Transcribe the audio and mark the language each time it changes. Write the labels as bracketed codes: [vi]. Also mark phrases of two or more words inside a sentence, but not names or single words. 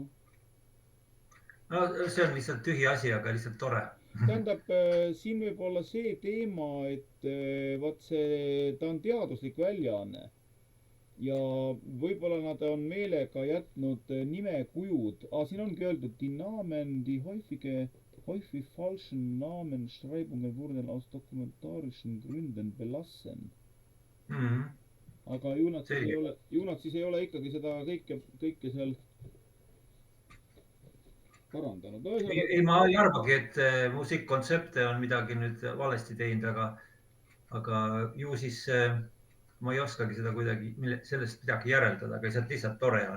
[et] No see on lihtsalt tühi asi, aga lihtsalt tore. tähendab, siin võib olla see teema, et vot ta on teaduslik väljaanne ja võib-olla nad on meelega jätnud nimekujud. Siin ongi öeldud, [de] die Namen, die häufig falschen Namenschreibungen wurden aus dokumentarischen Gründen belassen. [et] aga ju nad siis ei ole ikkagi seda kõike seal parandanud. Ei, ma ei arvagi, et musikkontsepte on midagi nüüd valesti teinud, aga ju siis ma ei oskagi seda kuidagi, sellest midagi järeldada, aga lihtsalt tore on.